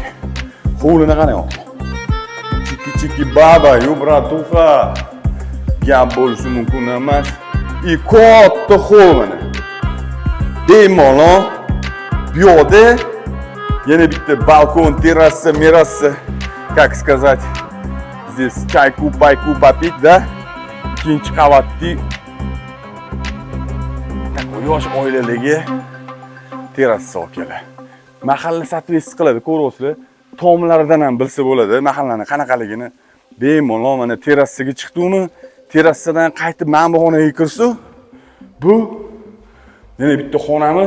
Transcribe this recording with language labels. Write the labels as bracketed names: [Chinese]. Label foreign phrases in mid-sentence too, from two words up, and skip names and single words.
[Uzbek] Hovlini qarang aka. Chiki baba, yo bratuxa. Gap bo'lishi mumkin emas. Katta hovlini. Bemalol bu yerda yana bitta balkon, terrasa, mirasa, [Russian] как сказать, здесь чайку, пайку попить, да? [Uzbek] Ikkinchi qavatli yosh oilalarga terrasa akalar. Mahalla sotvesiyasi qiladi, ko'ryapsizlar. Tomlaridan ham bilsa bo'ladi, mahallani qanaqaligini. Bemalol mana terrasaga chiqdimi, terrasadan qaytib mana bu xonaga kirsa, bu yana bitta xonamiz.